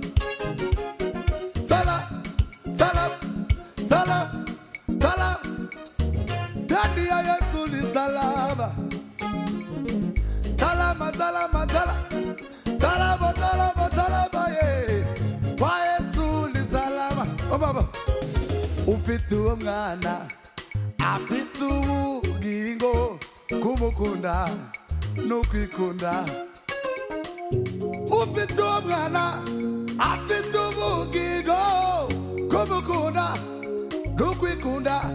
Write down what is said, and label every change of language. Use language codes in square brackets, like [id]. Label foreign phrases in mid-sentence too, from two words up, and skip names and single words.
[sw] Salam, salam, salam, salam, ndani ya Yesu ni salama. Salama, salama, salama, salama, salama, salama, yeah. Kwa Yesu ni salama. Oh baba, [rw] ufite umwana afite ubugingo, kumukunda nukwikunda. Ufite umwana afite ubugingo, kumukunda nukwikunda.